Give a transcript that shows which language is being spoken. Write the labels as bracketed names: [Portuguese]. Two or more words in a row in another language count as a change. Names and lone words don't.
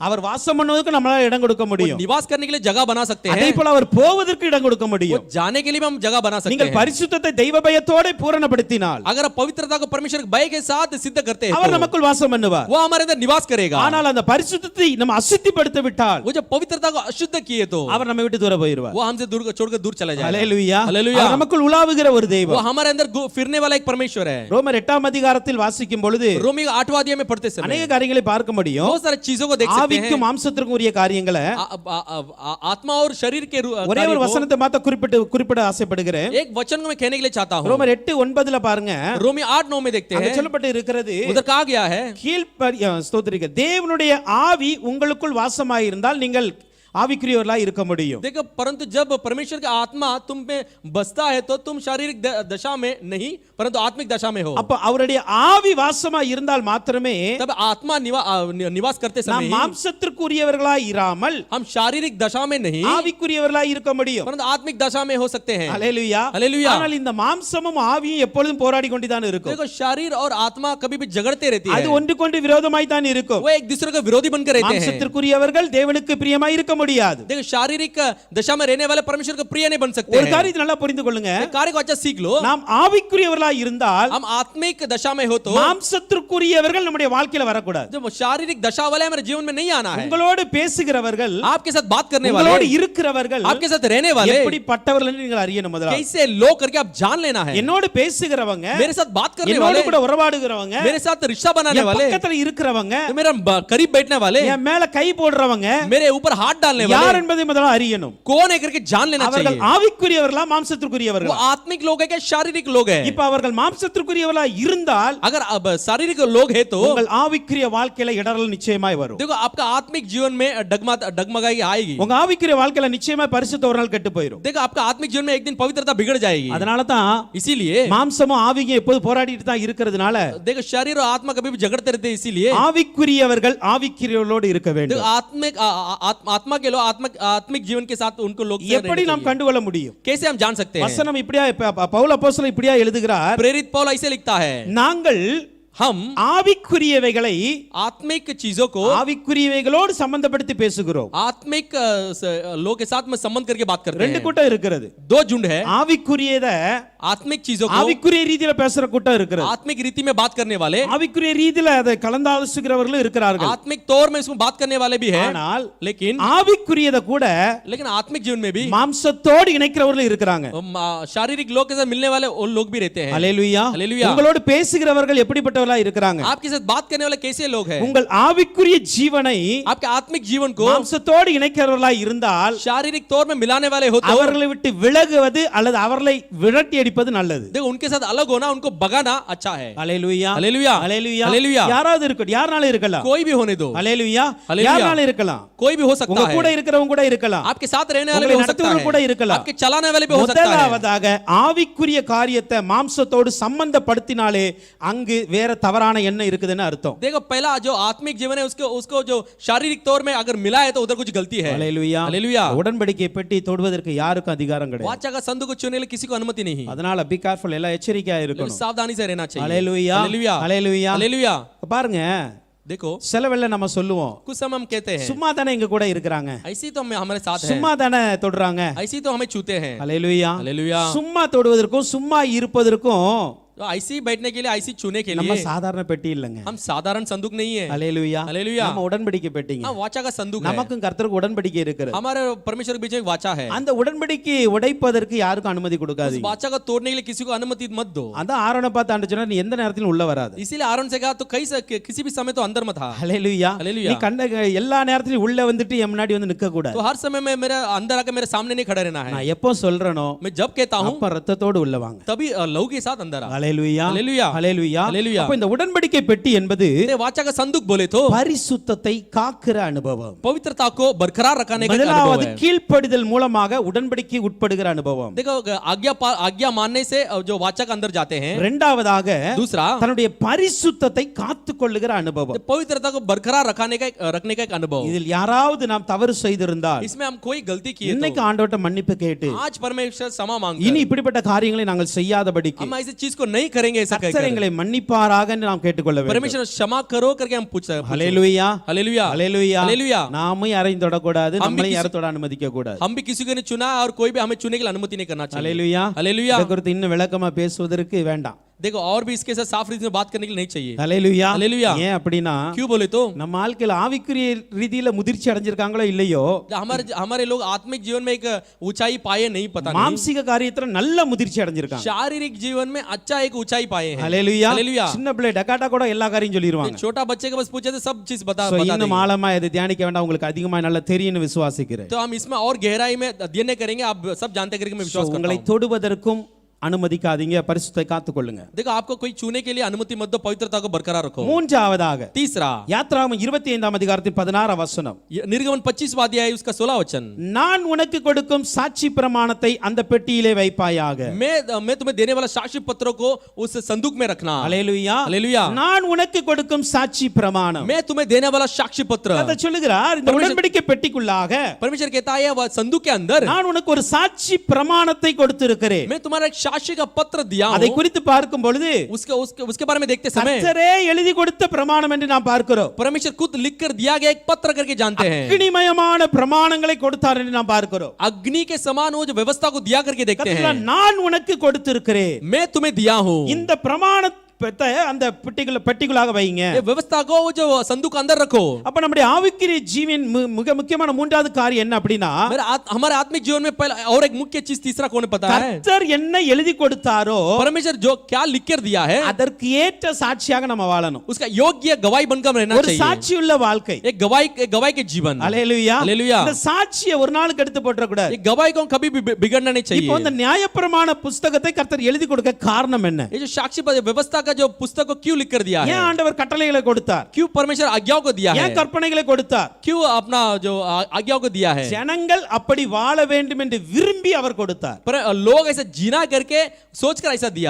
[Tamil] அவர் வாசம் பண்ணுவதற்கு நம்மளால இடம் கொடுக்க முடியும். [Hindi] निवास करने के लिए जगह बना सकते [Tamil] அதே [Hindi] हैं, [Tamil] போல அவர் போவதற்கு இடம் கொடுக்க [Hindi] वो [Tamil] முடியும். [Hindi] जाने के लिए भी हम जगह बना सकते [Tamil] நீங்கள் [Hindi] हैं। [Tamil] பரிசுத்தத்தை தெய்வ பயத்தோட பூரணப்படுத்தினால் [Hindi] अगर आप पवित्रता को परमेश्वर के भय के साथ सिद्ध करते हैं [Tamil] அவர் [Hindi] तो [Tamil] நமக்குள் வாசம் பண்ணுவார். [Hindi] वो हमारे अंदर निवास करेगा। [Tamil] ஆனால் அந்த பரிசுத்தத்தை நம்ம அசுத்திப்படுத்த விட்டால் [Hindi] वो जब पवित्रता को अशुद्ध किए तो [Tamil] அவர் நம்மை விட்டு தூர போயிடுவார். [Hindi] वो हमसे दूर छोड़कर दूर चला जाएगा। [Tamil] ஹalleluya [Hindi] हालेलुया। [Tamil] அவர் நமக்குள் உலாவுகிற ஒரு [Hindi] वो [Tamil] தெய்வம். [Hindi] हमारे अंदर फिरने वाला एक परमेश्वर है। [Tamil] ரோமர் 8 அதிகாரத்தில் வாசிக்கும் பொழுது [Hindi] रोमी 8वां अध्याय में पढ़ते समय [Tamil] अनेक காரியங்களை பார்க்க முடியும். [Hindi] बहुत सारी चीजों को देख सकते हैं। [Tamil] ஆவிக்கும் மாம்சத்திற்கும் உரிய காரியங்களை [Hindi] आत्मा और शरीर के [Tamil] ஒரே ஒரு வசனத்தை மாத்த குறிப்பிட ஆசைப்படுகிறேன். [Hindi] एक वचन को मैं कहने के लिए चाहता हूं। [Tamil] ரோமர் 8:9 பாருங்க. [Hindi] रोमी 8:9 में देखते [Tamil] அங்க [Hindi] हैं, [Tamil] சொல்லப்பட்டு இருக்கிறது [Hindi] उधर कहा गया है [Tamil] ஸ்தோத்திரிக்க தேவனுடைய ஆவி உங்களுக்குள் வாசமாயிருந்தால் நீங்கள் ஆவிக்குரியவர்களாய் இருக்க முடியும். [Hindi] देखो परंतु जब परमेश्वर का आत्मा तुम में बसता है तो तुम शारीरिक दशा में नहीं परंतु आत्मिक दशा में हो। [Tamil] அப்ப அவருடைய ஆவி வாசமாய் இருந்தால் மாத்திரமே [Hindi] तब आत्मा निवास करते [Tamil] நாம் [Hindi] समय [Tamil] மாம்சத்திற்குரியவர்களாய் இராமல் [Hindi] हम शारीरिक दशा में नहीं [Tamil] ஆவிக்குரியவர்களாய் இருக்க முடியும். [Hindi] परंतु आत्मिक दशा में हो सकते हैं। [Tamil] ஹalleluya [Hindi] हालेलुया। [Tamil] ஆனால் இந்த மாம்சமும் ஆவியும் எப்பொழுதும் போராடி கொண்டுதான் இருக்கும். [Hindi] देखो शरीर और आत्मा कभी भी झगड़ते रहती है, [Tamil] அது ஒன்றுக்கொன்று விரோதமாய் தான் இருக்கும். [Hindi] वो एक दूसरे का विरोधी बनकर रहते हैं। [Tamil] மாம்சத்திற்குரியவர்கள் தேவனுக்கு பிரியமாய் இருக்க முடியாது. [Hindi] देखो शारीरिक दशा में रहने वाले परमेश्वर के प्रिय नहीं बन सकते [Tamil] ஒரு [Hindi] हैं। [Tamil] காரியத்தை நல்லா புரிந்து கொள்ளுங்க. [Hindi] एक कार्य को अच्छा सीख लो, [Tamil] நாம் ஆவிக்குரியவர்களாய் இருந்தால் [Hindi] हम आत्मिक दशा में हो तो [Tamil] மாம்சத்திற்குரியவர்கள் நம்முடைய வாழ்க்கையில வரக்கூடாது. [Hindi] जब शारीरिक दशा वाले हमारे जीवन में नहीं आना है। [Tamil] உங்களோடு பேசுகிறவர்கள் [Hindi] आपके साथ बात करने [Tamil] உங்களோடு [Hindi] वाले, [Tamil] இருக்கிறவர்கள் [Hindi] आपके साथ रहने वाले [Tamil] எப்படிப்பட்டவர்கள் என்று நீங்கள் அறியணும். முதல்ல [Hindi] कैसे लोग करके आप जान लेना है। [Tamil] என்னோடு பேசுகிறவங்க, [Hindi] मेरे साथ बात करने [Tamil] என்னோடு [Hindi] वाले, [Tamil] கூட உறவாடுகிறவங்க, [Hindi] मेरे साथ रिश्ता बनाने [Tamil] என் [Hindi] वाले, [Tamil] பக்கத்துல இருக்கிறவங்க, [Hindi] मेरे करीब बैठने वाले, [Tamil] என் மேல கை போடுறவங்க [Hindi] मेरे ऊपर हाथ डालने [Tamil] யார் [Hindi] वाले [Tamil] என்பதை முதல்ல அறியணும். [Hindi] कौन है करके जान लेना [Tamil] அவர்கள் [Hindi] चाहिए। [Tamil] ஆவிக்குரியவர்களா [Hindi] वो [Tamil] மாம்சத்திற்குரியவர்களா? [Hindi] आत्मिक लोग है क्या शारीरिक लोग है? [Tamil] இப்ப அவர்கள் மாம்சத்திற்குரியவர்களா இருந்தால் [Hindi] अगर अब शारीरिक लोग है तो [Tamil] உங்கள் ஆவிக்குரிய வாழ்க்கையில இடறல் நிச்சயமாய் வரும். [Hindi] देखो आपका आत्मिक जीवन में डगमगाई आएगी। [Tamil] உங்க ஆவிக்குரிய வாழ்க்கையில நிச்சயமாய் பரிசுத்த ஒரு நாள் கெட்டு போயிடும். [Hindi] देखो आपका आत्मिक जीवन में एक दिन पवित्रता बिगड़ जाएगी। [Tamil] அதனால தான் [Hindi] इसीलिए [Tamil] மாம்சமும் ஆவியும் எப்போது போராடிட்டு தான் இருக்கிறதுனால [Hindi] देखो शरीर और आत्मा कभी भी झगड़ते रहते हैं। इसीलिए [Tamil] ஆவிக்குரியவர்கள் ஆவிக்குரியவர்களோடு இருக்க வேண்டும். [Hindi] आत्मिक आत्मा के लोग आत्मिक जीवन के साथ उनको लोग से [Tamil] எப்படி [Hindi] रहना [Tamil] நாம் [Hindi] चाहिए। [Tamil] கண்டுகொள்ள முடியும்? [Hindi] कैसे हम जान सकते हैं? [Tamil] வசனம் இப்படியா பவுல் அப்போஸ்தலன் இப்படியா எழுதுகிறார், [Hindi] प्रेरित पौल ऐसे लिखता है, [Tamil] நாங்கள் [Hindi] हम [Tamil] ஆவிக்குரியவைகளை [Hindi] आत्मिक चीजों को [Tamil] ஆவிக்குரியவைகளோடு சம்பந்தப்படுத்தி பேசுகிறோம். [Hindi] आत्मिक लोग के साथ में संबंध करके बात करते [Tamil] ரெண்டு [Hindi] हैं। [Tamil] கூட்டம் இருக்கிறது. [Hindi] दो झुंड है, [Tamil] ஆவிக்குரியத [Hindi] आत्मिक चीजों को [Tamil] ஆவிக்குரிய ரீதியில பேசுற கூட்டம் இருக்கிறது. [Hindi] आत्मिक रीति में बात करने वाले, [Tamil] ஆவிக்குரிய ரீதியில அதை கலந்தாலோசிக்கிறவர்களும் இருக்கிறார்கள். [Hindi] आत्मिक तौर में इसमें बात करने वाले भी है, [Tamil] ஆனால் [Hindi] लेकिन [Tamil] ஆவிக்குரியத கூட [Hindi] आत्मिक जीवन में भी [Tamil] மாம்சத்தோடு இணைக்கிறவர்களும் இருக்கிறாங்க. [Hindi] शारीरिक लोग के साथ मिलने वाले वो लोग भी रहते हैं। [Tamil] அல்லேலூயா. [Hindi] हालेलुया। [Tamil] உங்களோடு பேசுகிறவர்கள் எப்படிப்பட்டவர்களா இருக்கிறாங்க? [Hindi] आपके साथ बात करने वाले कैसे लोग हैं? [Tamil] உங்கள் ஆவிக்குரிய ஜீவனை [Hindi] आपके आत्मिक जीवन को [Tamil] மாம்சத்தோடு இணைக்கிறவர்களா இருந்தால் [Hindi] शारीरिक तौर में मिलाने वाले हो तो [Tamil] அவர்களை விட்டு விலகுவது அல்லது அவர்களை விரட்டி அடிப்பது நல்லது. [Hindi] देखो उनके साथ अलग होना, उनको भगाना अच्छा है। [Tamil] அல்லேலூயா. [Hindi] हालेलुया। [Tamil] அல்லேலூயா. [Hindi] हालेलुया। [Tamil] யாராவது இருக்கட்டும், யாரால இருக்கலாம். [Hindi] कोई भी होने दो। [Tamil] அல்லேலூயா. [Hindi] हालेलुया। [Tamil] யாரால இருக்கலாம். [Hindi] कोई भी हो सकता [Tamil] உங்க [Hindi] है। [Tamil] கூட இருக்கிறவங்க கூட இருக்கலாம். [Hindi] आपके साथ रहने वाले भी [Tamil] உங்களை [Hindi] हो सकता [Tamil] நடத்துறவங்க கூட [Hindi] है, [Tamil] இருக்கலாம். [Hindi] आपके चलाने वाले भी हो सकता है। [Tamil] முதலாவதாக ஆவிக்குரிய காரியத்தை மாம்சத்தோடு சம்பந்தப்படுத்தினாலே அங்கு வேற தவறான எண்ணம் இருக்குதுன்னு அர்த்தம். [Hindi] देखो पहला जो आत्मिक जीवन है उसको जो शारीरिक तौर में अगर मिला है तो उधर कुछ गलती है। [Tamil] அல்லேலூயா. [Hindi] हालेलुया। [Tamil] உடன்படிக்கை பெட்டி தொடுவதற்கு யாருக்கும் அதிகாரம் கிடையாது. [Hindi] वाचा का संदूक को छूने के लिए किसी को अनुमति नहीं। [Tamil] அதனால [English] be careful, [Tamil] எல்லாம் எச்சரிக்கையா இருக்கணும். [Hindi] सावधानी से रहना चाहिए। [Tamil] அல்லேலூயா. [Hindi] हालेलुया। [Tamil] அல்லேலூயா. [Hindi] हालेलुया। [Tamil] பாருங்க, [Hindi] देखो [Tamil] சில வேளை நம்ம சொல்லுவோம், [Hindi] कुछ समय हम कहते हैं [Tamil] சும்மா தானே எங்க கூட இருக்கிறாங்க, [Hindi] ऐसी तो हमारे साथ है, [Tamil] சும்மா தானே தொடுறாங்க. [Hindi] ऐसी तो हमें छूते हैं। [Tamil] அல்லேலூயா. [Hindi] हालेलुया। [Tamil] சும்மா தொடுவதற்கும் சும்மா இருப்பதற்கும் [Hindi] तो ऐसी बैठने के लिए, ऐसी छूने के [Tamil] நம்ம [Hindi] लिए [Tamil] சாதாரண பெட்டி இல்லைங்க. [Hindi] हम साधारण संदूक नहीं है। [Tamil] அல்லேலூயா. [Hindi] हालेलुया। [Tamil] நம்ம உடன்படிக்கை பெட்டிங்க. [Hindi] हाँ, वाचा का संदूक है। [Tamil] நமக்கும் கர்த்தருக்கு உடன்படிக்கை இருக்கிறது. [Hindi] हमारे परमेश्वर के बीच में एक वाचा है। [Tamil] அந்த உடன்படிக்கை உடைப்பதற்கு யாருக்கும் அனுமதி [Hindi] उस [Tamil] கொடுக்காதீங்க. [Hindi] वाचा को तोड़ने के लिए किसी को अनुमति मत दो। [Tamil] அதான் ஆரோனை பார்த்து ஆண்டு சொன்னா, நீ எந்த நேரத்திலும் உள்ள வராது. [Hindi] इसीलिए आरोन से कहा तो किसी भी समय तो अंदर मत आ। [Tamil] அல்லேலூயா. அல்லேலூயா. நீ கண்ட எல்லா நேரத்திலும் உள்ள வந்துட்டு என் முன்னாடி வந்து நிக்க கூடாது. [Hindi] तो हर समय में मेरे अंदर आकर मेरे सामने नहीं खड़ा रहना है। [Tamil] நான் எப்போ சொல்றேனோ [Hindi] मैं जब कहता हूँ [Tamil] அப்ப ரத்தத்தோடு உள்ள வாங்க. [Hindi] तभी लहू के साथ अंदर आ। [Tamil] அல்லேலூயா. [Hindi] हालेलुया। [Tamil] அல்லேலூயா. அல்லேலூயா. அப்ப இந்த உடன்படிக்கை பெட்டி என்பது [Hindi] ये वाचा का संदूक बोले तो [Tamil] பரிசுத்தத்தை காக்கிற அனுபவம். [Hindi] पवित्रता को बरकरार रखने का अनुभव [Tamil] முதலாவது [Hindi] है। [Tamil] கீழ்ப்படிதல் மூலமாக உடன்படிக்கை உட்படுகிற அனுபவம். [Hindi] देखो आज्ञा मानने से जो वाचा के अंदर जाते हैं। [Tamil] இரண்டாவதாக [Hindi] दूसरा [Tamil] தன்னுடைய பரிசுத்தத்தை காத்துக்கொள்ளுகிற அனுபவம். [Hindi] पवित्रता को बरकरार रखने का एक अनुभव। [Tamil] இதில் யாராவது நாம் தவறு செய்திருந்தால் [Hindi] इसमें हम कोई गलती किए [Tamil] இன்னைக்கு [Hindi] तो [Tamil] ஆண்டவர்ட்ட மன்னிப்பு கேட்டு [Hindi] आज परमेश्वर क्षमा [Tamil] இனி [Hindi] मांगकर [Tamil] இப்படிப்பட்ட காரியங்களை நாங்கள் செய்யாதபடிக்கு [Hindi] हम ऐसी चीज को नहीं करेंगे ऐसा [Tamil] கர்த்தர் [Hindi] कहकर [Tamil] எங்களை மன்னிப்பாராக என்று நாம் கேட்டுக்கொள்ள வேண்டும். [Hindi] परमेश्वर क्षमा करो करके हम पूछ सकते हैं। [Tamil] ஹல்லேலூயா. [Hindi] हालेलुया। [Tamil] ஹல்லேலூயா. [Hindi] हालेलुया। [Tamil] நாமும் யாரையும் தொடக்கூடாது, [Hindi] हम भी [Tamil] நம்மளையும் [Hindi] किसी- [Tamil] யாரும் தொட அனுமதிக்க கூடாது. [Hindi] हम भी किसी को नहीं चुना और कोई भी हमें चुने के लिए अनुमति नहीं करना चाहिए। [Tamil] ஹல்லேலூயா. [Hindi] हालेलुया। [Tamil] இதை குறித்து இன்னும் விளக்கமா பேசுவதற்கு வேண்டாம். [Hindi] देखो और भी इसके साथ साफ रीति में बात करने के लिए नहीं चाहिए। [Tamil] ஹல்லேலூயா. ஹல்லேலூயா. ஏன் அப்படின்னா [Hindi] क्यों बोले तो [Tamil] நம்ம ஆட்கள் ஆவிக்குரிய ரீதியில முதிர்ச்சி அடைஞ்சிருக்காங்களோ இல்லையோ, [Hindi] हमारे लोग आत्मिक जीवन में एक ऊंचाई पाए नहीं, पता नहीं। [Tamil] மாம்சிக காரியத்துல நல்ல முதிர்ச்சி அடைஞ்சிருக்காங்க. [Hindi] शारीरिक जीवन में अच्छा एक ऊंचाई पाए हैं। [Tamil] ஹல்லேலூயா. [Hindi] हालेलुया। [Tamil] சின்ன பிள்ளை டகாட்டா கூட எல்லா காரியம் சொல்லிடுவாங்க. [Hindi] छोटा बच्चे के बस पूछे तो सब चीज बता [Tamil] So, [Hindi] बता [Tamil] இன்னும் [Hindi] देंगे। [Tamil] ஆழமா இதை தியானிக்க வேண்டாம், உங்களுக்கு அதிகமா நல்லா தெரியும்னு விசுவாசிக்கிறேன். [Hindi] तो हम इसमें और गहराई में अध्ययन करेंगे, आप सब जानते करके मैं [Tamil] So, [Hindi] विश्वास करता [Tamil] உங்களை [Hindi] हूं। [Tamil] தொடுவதற்கும் அனுமதிக்காதீங்க, பரிசுத்தை காத்துக்கொள்ளுங்க. [Hindi] देखो आपको कोई छूने के लिए अनुमति मत दो, पवित्रता को बरकरार रखो। [Tamil] மூன்றாவதாக [Hindi] तीसरा [Tamil] யாத்ராகமம் 25ஆம் அதிகாரத்தின் 16ஆம் வசனம், [Hindi] निर्गमन 25वां अध्याय उसका 16 वचन, [Tamil] நான் உனக்கு கொடுக்கும் சாட்சி பிரமாணத்தை அந்த பெட்டியிலே வைப்பாயாக. [Hindi] मैं तुम्हें देने वाला साक्षी पत्रों को उस संदूक में रखना। [Tamil] அல்லேலூயா. [Hindi] हालेलुया। [Tamil] நான் உனக்கு கொடுக்கும் சாட்சி பிரமாணம். [Hindi] मैं तुम्हें देने वाला साक्षी पत्र। [Tamil] கர்த்தர் சொல்லுகிறார், இந்த உடன்படிக்கை பெட்டிக்குள்ளாக [Hindi] परमेश्वर कहता है वह संदूक के अंदर [Tamil] நான் உனக்கு ஒரு சாட்சி பிரமாணத்தை கொடுத்திருக்கிறேன். [Hindi] मैं तुम्हारा एक साक्षी का पत्र दिया [Tamil] அதை [Hindi] हूं। [Tamil] குறித்து பார்க்கும் பொழுது [Hindi] उसके बारे में देखते समय [Tamil] கர்த்தரே எழுதி கொடுத்த பிரமாணம் என்று நாம் பார்க்கிறோம். [Hindi] परमेश्वर खुद लिखकर दिया गया एक पत्र करके जानते हैं। [Tamil] அக்னிமயமான பிரமாணங்களை கொடுத்தார் என்று நாம் பார்க்கிறோம். [Hindi] अग्नि के समान वो जो व्यवस्था को दिया करके देखते हैं। [Tamil] கர்த்தர் நான் உனக்கு கொடுத்திருக்கிறேன், [Hindi] मैं तुम्हें दिया हूं, [Tamil] இந்த பிரமாணத்தை அந்த பெட்டிக்குள்ளாக வைங்க. [Hindi] ये व्यवस्था को वो जो संदूक अंदर रखो। [Tamil] அப்ப நம்முடைய ஆவிக்குரிய ஜீவன் மிக முக்கியமான மூன்றாவது காரியம் என்ன அப்படின்னா, [Hindi] हमारे आत्मिक जीवन में पहला और एक मुख्य चीज तीसरा कौन पता है? [Tamil] கர்த்தர் என்ன எழுதி கொடுத்தாரோ [Hindi] परमेश्वर जो क्या लिख कर दिया है [Tamil] அதற்கு ஏற்ற சாட்சியாக நம்ம வாழணும். [Hindi] उसका योग्य गवाही बनकर रहना [Tamil] ஒரு [Hindi] चाहिए। [Tamil] சாட்சியுள்ள வாழ்க்கை. [Hindi] एक गवाही के जीवन। [Tamil] அல்லேலூயா. [Hindi] हालेलुया। [Tamil] இந்த சாட்சியை ஒரு நாளுக்கு எடுத்து போட்டுற கூடாது. [Hindi] एक गवाही को कभी भी बिगड़ना नहीं चाहिए। [Tamil] இப்போ இந்த நியாயப்பிரமாண புத்தகத்தை கர்த்தர் எழுதி கொடுக்க காரணம் என்ன? [Hindi] ये जो साक्षी व्यवस्था का जो पुस्तक को क्यों लिख कर दिया है? [Tamil] ஏன் ஆண்டவர் கட்டளைகளை கொடுத்தார்? [Hindi] क्यों परमेश्वर आज्ञाओं को दिया है? [Tamil] ஏன் கற்பனைகளை கொடுத்தார்? [Hindi] क्यों अपना जो आज्ञाओं को दिया है? [Tamil] ஜனங்கள் அப்படி வாழ வேண்டும் என்று விரும்பி அவர் கொடுத்தார். [Hindi] पर लोग ऐसा जीना करके सोचकर ऐसा दिया।